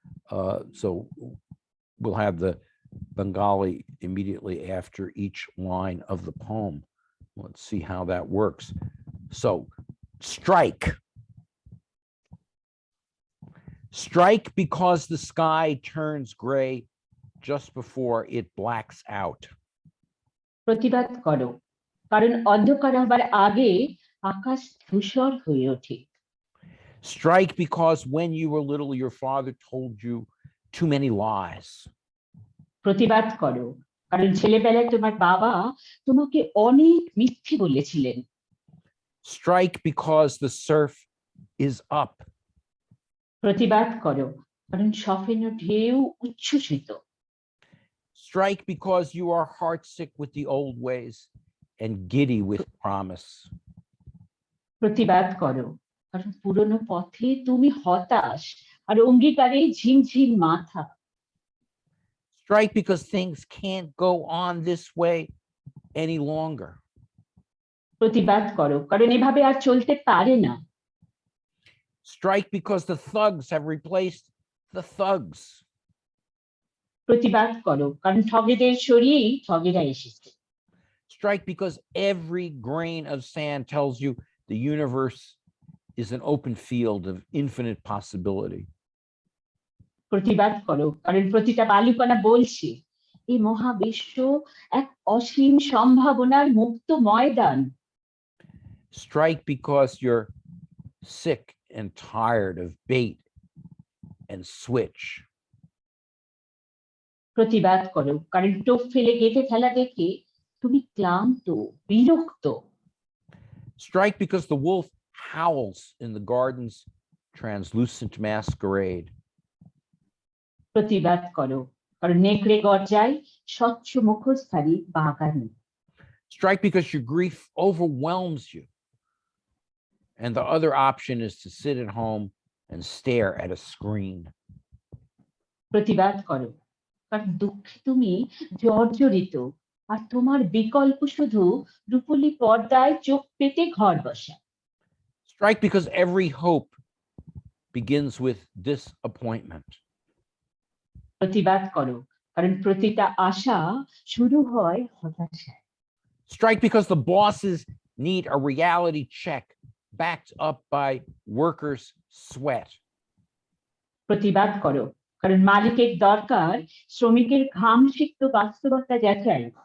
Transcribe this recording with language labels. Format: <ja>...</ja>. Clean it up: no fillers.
<en>So we'll have the Bengali immediately after each line of the poem. Let's see how that works. So, strike. Strike because the sky turns gray just before it blacks out.</en> <bn>প্রতিবাদ করো, কারণ অন্ধকার হবার আগে আকাশ ধূসর হয়ে ওঠে।</bn> <en>Strike because when you were little, your father told you too many lies.</en> <bn>প্রতিবাদ করো, কারণ ছেলেবেলায় তোমার বাবা তোমাকে অনেক মিথ্যে বলেছিলেন।</bn> <en>Strike because the surf is up.</en> <bn>প্রতিবাদ করো, কারণ সফেন ঢেউ উচ্ছ্বসিত।</bn> <en>Strike because you are heartsick with the old ways and giddy with promise.</en> <bn>প্রতিবাদ করো, কারণ পুরনো পথে তুমি হতাশ আর অঙ্গীকারে ঝিমঝিম মাথা।</bn> <en>Strike because things can't go on this way any longer.</en> <bn>প্রতিবাদ করো, কারণ এভাবে আর চলতে পারে না।</bn> <en>Strike because the thugs have replaced the thugs.</en> <bn>প্রতিবাদ করো, কারণ ঠগেদের সরিয়েই ঠগেরা এসেছে।</bn> <en>Strike because every grain of sand tells you the universe is an open field of infinite possibility.</en> <bn>প্রতিবাদ করো, কারণ প্রতিটা বালুকণা বলছে এই মহাবিশ্ব এক অসীম সম্ভাবনার মুক্ত ময়দান।</bn> <en>Strike because you're sick and tired of bait and switch.</en> <bn>প্রতিবাদ করো, কারণ টোপ ফেলে গেঁথে ফেলা দেখে তুমি ক্লান্ত, বিরক্ত।</bn> <en>Strike because the wolf howls in the garden's translucent masquerade.</en> <bn>প্রতিবাদ করো, কারণ নেকড়ে গর্জায় স্বচ্ছ মুখোশধারী বাগানে।</bn> <en>Strike because your grief overwhelms you. And the other option is to sit at home and stare at a screen.</en> <bn>প্রতিবাদ করো, কারণ দুঃখে তুমি জর্জরিত আর তোমার বিকল্প শুধু রূপলি পর্দায় চোখ পেতে ঘর বসা।</bn> <en>Strike because every hope begins with disappointment.</en> <bn>প্রতিবাদ করো, কারণ প্রতিটা আশা শুরু হয় হতাশায়।</bn> <en>Strike because the bosses need a reality check backed up by workers' sweat.</en> <bn>প্রতিবাদ করো, কারণ মালিকের দরকার শ্রমিকের ঘাম সিক্ত বাস্তবতা যাচাই।</bn>